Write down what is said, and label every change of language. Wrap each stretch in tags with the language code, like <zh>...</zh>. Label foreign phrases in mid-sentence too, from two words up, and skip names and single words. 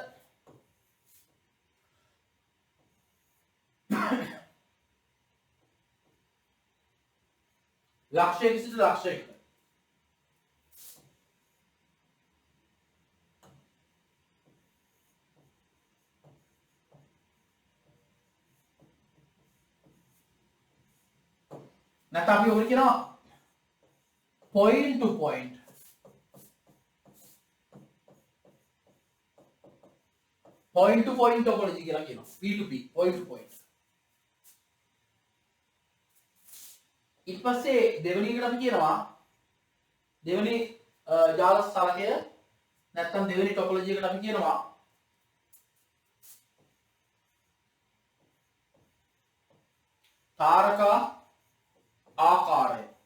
<si>ලක්ෂයකට නැත්නම් අපි ඔකට කියනවා</si> <en>point to point</en> <si>topology කියලා කියනවා</si> <en>P2P point to point</en> <si>ඊට පස්සේ දෙවෙනි එකට අපි කියනවා දෙවෙනි ජාල ස්ථානකය නැත්නම් දෙවෙනි topology එකට අපි කියනවා තාරකා ආකාරය.</si>